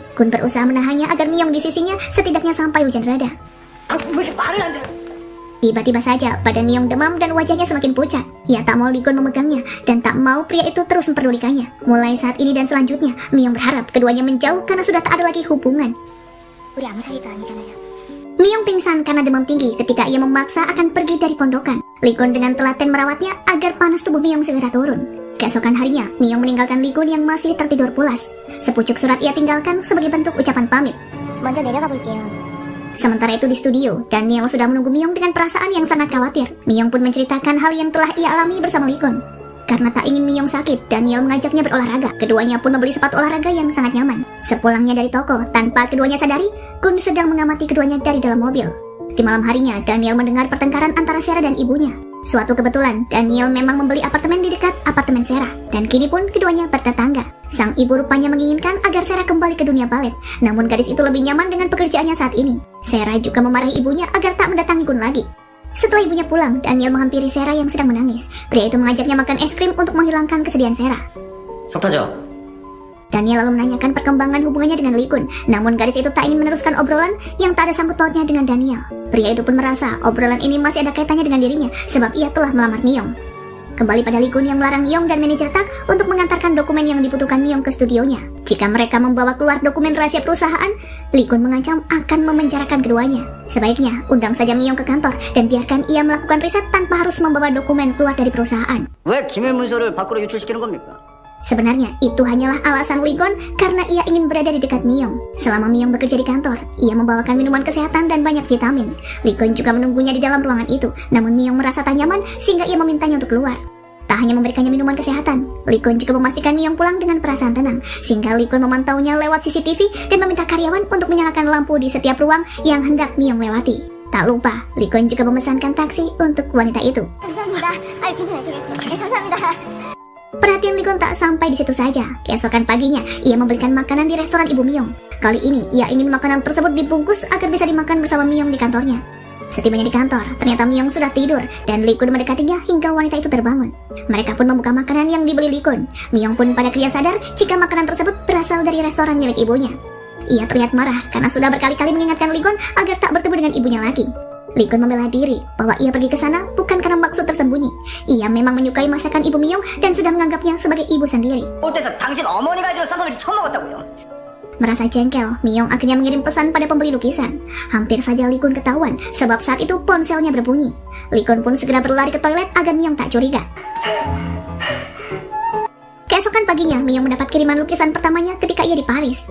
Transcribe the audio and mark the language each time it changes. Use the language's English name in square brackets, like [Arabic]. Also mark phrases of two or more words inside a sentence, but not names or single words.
[Indonesian] Gun berusaha menahannya agar Miyong di sisinya setidaknya sampai hujan reda. Tiba-tiba saja badan Miyong demam dan wajahnya semakin pucat. Ia tak mau Lee Gun memegangnya dan tak mau pria itu terus memperdulikannya. Mulai saat ini dan selanjutnya, Miyong berharap keduanya menjauh karena sudah tak ada lagi hubungan. [Korean] 우리 아무 사이도 아니잖아요. [Indonesian] Miyong pingsan karena demam tinggi ketika ia memaksa akan pergi dari pondokan. Lee Gun dengan telaten merawatnya agar panas tubuh Miyong segera turun. Keesokan harinya, Miyong meninggalkan Lee Gun yang masih tertidur pulas. Sepucuk surat ia tinggalkan sebagai bentuk ucapan pamit. [Korean] 먼저 내려가 볼게요. [Indonesian] Sementara itu di studio, Daniel sudah menunggu Miyong dengan perasaan yang sangat khawatir. Miyong pun menceritakan hal yang telah ia alami bersama Lee Gun. Karena tak ingin Miyong sakit, Daniel mengajaknya berolahraga. Keduanya pun membeli sepatu olahraga yang sangat nyaman. Sepulangnya dari toko, tanpa keduanya sadari, Gun sedang mengamati keduanya dari dalam mobil. Di malam harinya, Daniel mendengar pertengkaran antara Sarah dan ibunya. Suatu kebetulan, Daniel memang membeli apartemen di dekat apartemen Sarah, dan kini pun keduanya bertetangga. Sang ibu rupanya menginginkan agar Sarah kembali ke dunia balet, namun gadis itu lebih nyaman dengan pekerjaannya saat ini. Sarah juga memarahi ibunya agar tak mendatangi Gun lagi. Setelah ibunya pulang, Daniel menghampiri Sarah yang sedang menangis. Pria itu mengajaknya makan es krim untuk menghilangkan kesedihan Sarah. [Korean] 속 타죠. [Indonesian] Daniel lalu menanyakan perkembangan hubungannya dengan Lee Gun, namun gadis itu tak ingin meneruskan obrolan yang tak ada sangkut pautnya dengan Daniel. Pria itu pun merasa obrolan ini masih ada kaitannya dengan dirinya, sebab ia telah melamar Miyong. Kembali pada Lee Gun yang melarang Miyong dan manajer Tak untuk mengantarkan dokumen yang dibutuhkan Miyong ke studionya. Jika mereka membawa keluar dokumen rahasia perusahaan, Lee Gun mengancam akan memenjarakan keduanya. Sebaiknya undang saja Miyong ke kantor dan biarkan ia melakukan riset tanpa harus membawa dokumen keluar dari perusahaan. [Korean] 왜 기밀 문서를 밖으로 유출시키는 겁니까? [Indonesian] Sebenarnya itu hanyalah alasan Lee Gun karena ia ingin berada di dekat Miyong. Selama Miyong bekerja di kantor, ia membawakan minuman kesehatan dan banyak vitamin. Lee Gun juga menunggunya di dalam ruangan itu, namun Miyong merasa tak nyaman sehingga ia memintanya untuk keluar. Tak hanya memberikannya minuman kesehatan, Lee Gun juga memastikan Miyong pulang dengan perasaan tenang, sehingga Lee Gun memantaunya lewat CCTV dan meminta karyawan untuk menyalakan lampu di setiap ruang yang hendak Miyong lewati. Tak lupa, Lee Gun juga memesankan taksi untuk wanita itu. [Korean] 감사합니다. 아, 괜찮아요. 감사합니다. [Indonesian] Perhatian Lee Gun tak sampai di situ saja. Keesokan paginya, ia memberikan makanan di restoran Ibu Miyong. Kali ini, ia ingin makanan tersebut dibungkus agar bisa dimakan bersama Miyong di kantornya. Setibanya di kantor, ternyata Miyong sudah tidur dan Lee Gun mendekatinya hingga wanita itu terbangun. Mereka pun membuka makanan yang dibeli Lee Gun. Miyong pun pada keria sadar jika makanan tersebut berasal dari restoran milik ibunya. Ia terlihat marah karena sudah berkali-kali mengingatkan Lee Gun agar tak bertemu dengan ibunya lagi. Lee Gun membela diri bahwa ia pergi ke sana bukan karena maksud tersembunyi. Ia memang menyukai masakan ibu Miyong dan sudah menganggapnya sebagai ibu sendiri. [Korean] 어째서 당신 어머니가 해주는 쌍꺼풀 처음 먹었다고요? [Indonesian] Merasa jengkel, Miyong akhirnya mengirim pesan pada pembeli lukisan. Hampir saja Lee Gun ketahuan, sebab saat itu ponselnya berbunyi. Lee Gun pun segera berlari ke toilet agar Miyong tak curiga. Keesokan paginya, Miyong mendapat kiriman lukisan pertamanya ketika ia di Paris.